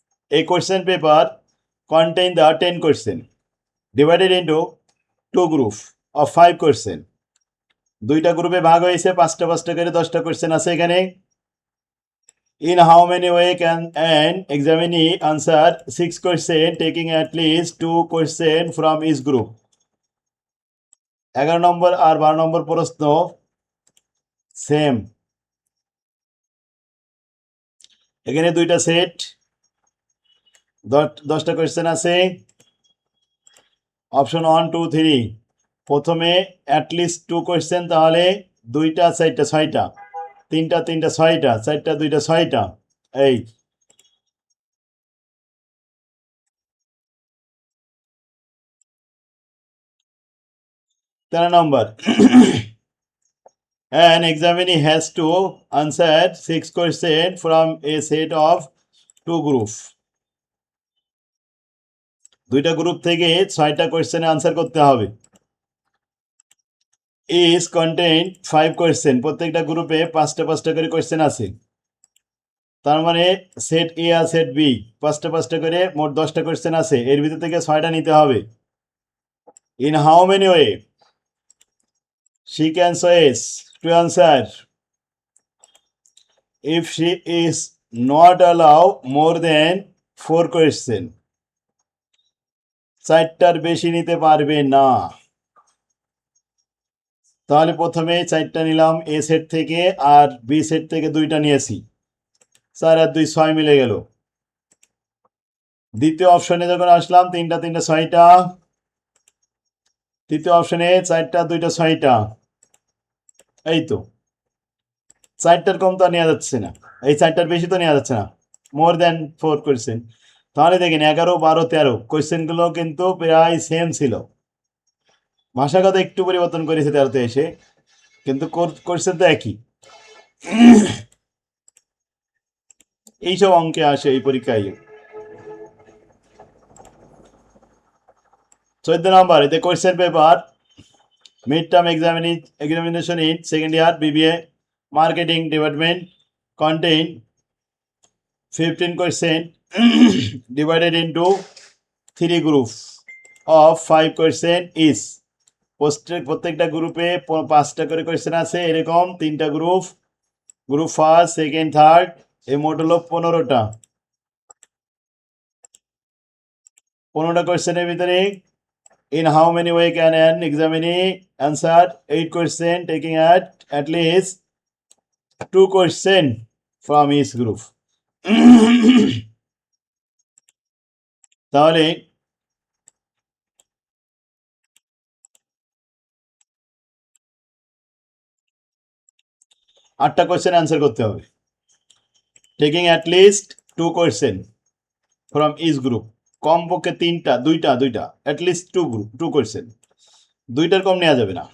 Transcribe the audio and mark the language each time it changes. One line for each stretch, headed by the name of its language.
Bangla: এই question paper
English: contain the 10 question divided into two group of 5 question।
Bangla: দুইটা গ্রুপে ভাগ হয়েছে, 5টা 5টা করে 10টা কোয়েশ্চেন আছে এখানে।
English: In how many way can an examinee answer 6 question taking at least 2 question from each group?
Bangla: 11 নম্বর আর 12 নম্বর প্রশ্ন সেম। এখানে দুইটা সেট, 10টা কোয়েশ্চেন আছে। অপশন 1 2 3, প্রথমে অ্যাটলিস্ট 2 কোয়েশ্চেন, তাহলে 2টা 4টা 6টা, 3টা 3টা 6টা, 4টা 2টা 6টা। এই 13 নম্বর
English: An examinee has to answer 6 questions from a set of 2 groups.
Bangla: দুইটা গ্রুপ থেকে 6টা কোশ্চেনে আনসার করতে হবে।
English: is contain 5 question,
Bangla: প্রত্যেকটা গ্রুপে 5টা করে কোশ্চেন আছে। তার মানে সেট এ আর সেট বি 5টা করে মোট 10টা কোশ্চেন আছে, এর ভিতর থেকে 6টা নিতে হবে।
English: in how many way she can choose to answer if she is not allow more than 4 question,
Bangla: 4টার বেশি নিতে পারবে না। তাহলে প্রথমে 4টা নিলাম এ সেট থেকে, আর বি সেট থেকে 2টা নিয়েছি, 4 আর 2 6 মিলে গেল। দ্বিতীয় অপশনে যখন আসলাম 3টা 6টা, তৃতীয় অপশনে 4টা 2টা 6টা, এই তো 4টার কম তো নেওয়া যাচ্ছে না, এই 4টার বেশি তো নেওয়া যাচ্ছে না,
English: More than 4 question.
Bangla: তাহলে দেখেন 11 12 13 কোয়েশ্চেনগুলো কিন্তু প্রায় সেম ছিল, ভাষাগত একটু পরিবর্তন করেছে 13তে এসে, কিন্তু কোয়েশ্চেন তো একই। এইসব অঙ্কে আসে এই পরীক্ষায়। 14 নম্বর,
English: the question paper midterm examination in second year BBA marketing department contain 15 question divided into 3 groups of 5 question each.
Bangla: প্রত্যেকটা গ্রুপে 5টা করে কোয়েশ্চেন আছে, এরকম 3টা group, group first second third, এই মোট হলো 15টা। 15টা কোয়েশ্চেনের ভিতরে
English: in how many way can an examinee answer 8 question taking at least 2 question from each group?
Bangla: তাহলে আটটা কোয়েশ্চেন অ্যান্সার করতে হবে,
English: taking at least 2 question from each group,
Bangla: কমপক্ষে 2টা অ্যাট লিস্ট 2 কোয়েশ্চেন, 2টার কম নেওয়া যাবে না।